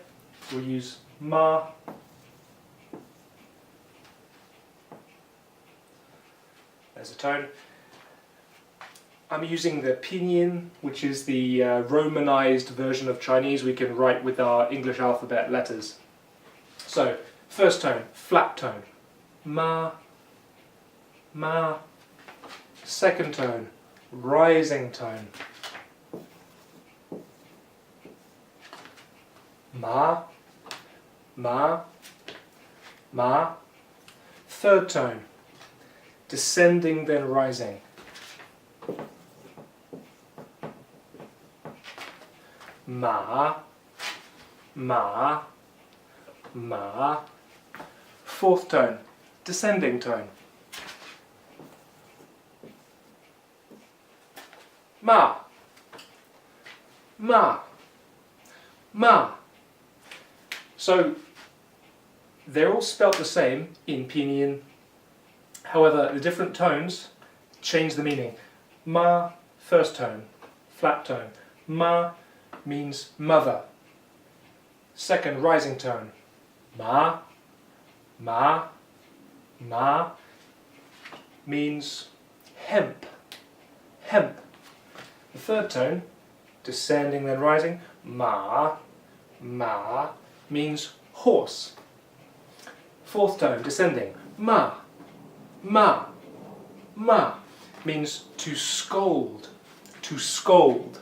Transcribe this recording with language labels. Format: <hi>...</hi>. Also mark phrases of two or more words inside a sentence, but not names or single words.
<en>We'll use ma. There's a tone. I'm using the Pinyin, which is the romanized version of Chinese we can write with our English alphabet letters. So, first tone, flat tone,</en> <zh>ma, ma.</zh> <en>Second tone, rising tone,</en> <zh>ma, ma, ma.</zh> <en>Third tone, descending then rising,</en> <zh>ma, ma, ma.</zh> <en>Fourth tone, descending tone,</en> <zh>ma, ma, ma.</zh> <en>So they're all spelt the same in Pinyin. However, the different tones change the meaning. Ma, first tone, flat tone. Ma means mother. Second, rising tone.</en> <zh>Ma, ma, ma</zh> <en>means hemp, hemp. The third tone, descending then rising,</en> <zh>ma, ma</zh> <en>means horse. Fourth tone, descending,</en> <zh>ma, ma, ma</zh> <en>means to scold, to scold.</en>